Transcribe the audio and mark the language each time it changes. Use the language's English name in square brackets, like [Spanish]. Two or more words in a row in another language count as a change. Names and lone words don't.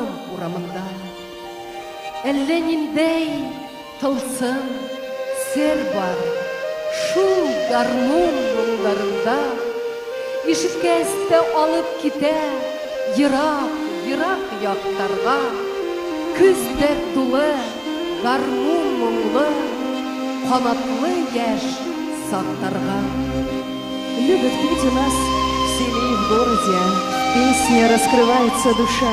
[Tatar] uğramında, әллә ниндәй тылсым сер бар, шул гармон моңларында, ишеткәстә алып китә, ерак яктарга, күздә тулы, гармон моңлы, канатлы яшь сактарга. [Russian] Любят петь у нас в селе и в городе, в песне раскрывается душа.